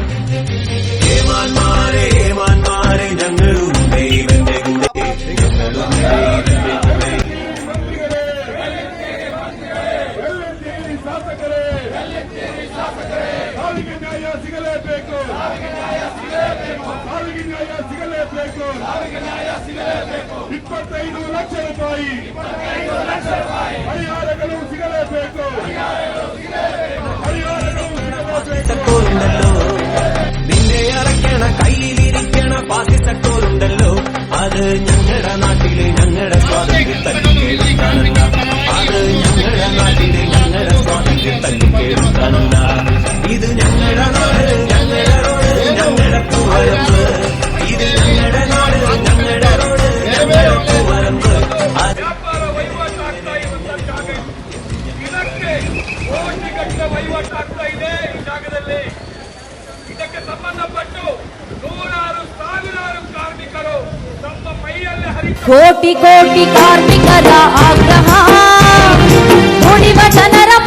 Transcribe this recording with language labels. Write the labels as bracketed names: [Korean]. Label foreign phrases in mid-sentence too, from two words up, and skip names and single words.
[Malayalam] ഏമാന്മാരെ ഞങ്ങളുണ്ടേ ഇവന്റെ കൂടെ, ഞങ്ങളുണ്ടേ ഇവന്റെ കൂടെ. [Kannada] ಸಾವಿಗೆ ನ್ಯಾಯ ಸಿಗಲೇಬೇಕು. ಸಾವಿಗೆ ನ್ಯಾಯ ಸಿಗಲೇಬೇಕು. 25 ಲಕ್ಷ ರೂಪಾಯಿ ಪರಿಹಾರಗಳು ಸಿಗಲೇಬೇಕು. [Malayalam] ണ്ടല്ലോ നിന്നെ അറയ്ക്കണ കയ്യിലിരിക്കണ പാകിസക്കോലുണ്ടല്ലോ, അത് ഞങ്ങളുടെ നാട്ടില് ഞങ്ങളുടെ സ്വാതന്ത്ര്യം തല്ലിക്കേടുത്താനല്ല. അത് ഞങ്ങളുടെ നാട്ടില് ഞങ്ങളുടെ സ്വാതന്ത്ര്യം തല്ലിക്കേടുത്താനല്ല. ഇത് ഞങ്ങളുടെ നാട്, ഞങ്ങളുടെ റോഡ്, ഞങ്ങളുടെ പൂവരമ്പ്. ഇത് ഞങ്ങളുടെ നാട്, ഞങ്ങളുടെ റോഡ്, ഞങ്ങളുടെ പൂവരമ്പ്. [Kannada] ವ್ಯಾಪಾರ ವಹಿವಾಟಾಗ್ತಾ ಇರುವಂತಹ ಇದಕ್ಕೆ ಕೋಟಿಗಟ್ಟಲೆ ವಹಿವಾಟಾಗ್ತಾ ಇದೆ ಈ ಜಾಗದಲ್ಲಿ. ಇದಕ್ಕೆ ಸಂಬಂಧಪಟ್ಟು ನೂರಾರು ಸಾವಿರಾರು ಕಾರ್ಮಿಕರು ತಮ್ಮ ಮೈಯಲ್ಲಿ ಕೋಟಿ ಕೋಟಿ ಕಾರ್ಮಿಕರ ಆಗ್ರಹ ನುಡಿವ ಜನ